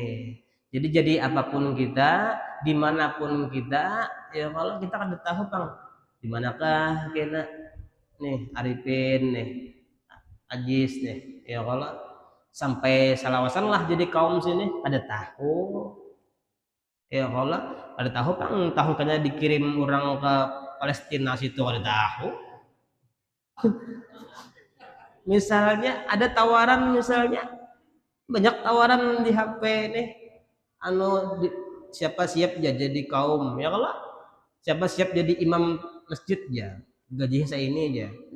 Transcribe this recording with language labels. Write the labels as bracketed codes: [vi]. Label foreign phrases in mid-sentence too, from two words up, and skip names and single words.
[id] Jadi apapun kita, dimanapun kita, ya kalau kita kada tahu Bang, dimanakah kita nih Arifin nih, Ajis nih, ya kalau sampai salawasan lah jadi kaum sini kada tahu. Ya kalau kada tahu Bang, tahu kena dikirim orang ke Palestina situ kada tahu. Misalnya ada tawaran misalnya banyak tawaran di HP nih siapa siap jadi kaum ya kalau siapa siap jadi imam masjid ya gajinya saya ini aja